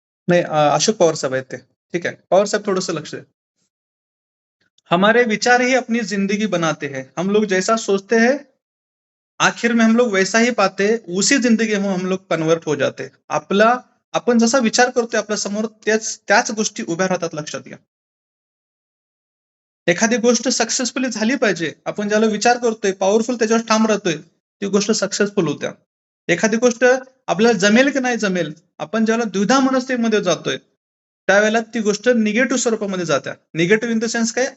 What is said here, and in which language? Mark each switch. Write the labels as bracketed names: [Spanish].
[Marathi] नाही, अशोक पवार साहेब आहेत ते. ठीक आहे. पवार साहेब थोडंसं लक्ष द्या. [Hindi] हमारे विचार ही अपनी जिंदगी बनाते हैं. हम लोग जैसा सोचते हैं आखिर में हम लोग वैसा ही पाते हैं. उसी जिंदगी में हम लोग कन्वर्ट हो जाते. [Marathi] आपण जसा विचार करतोय आपल्या समोर त्याच गोष्टी उभ्या राहतात. लक्षात घ्या. एखादी गोष्ट सक्सेसफुली झाली पाहिजे. आपण ज्याला विचार करतोय, पॉवरफुल त्याच्यावर ठाम राहतोय, ती गोष्ट सक्सेसफुल होत्या. एखादी गोष्ट आपल्याला जमेल की नाही जमेल, आपण ज्यावेळेला द्विधा मनस्थितीमध्ये जातोय, त्यावेळेला ती गोष्ट निगेटिव्ह स्वरूपामध्ये जाते. निगेटिव्ह इन द सेन्स काय?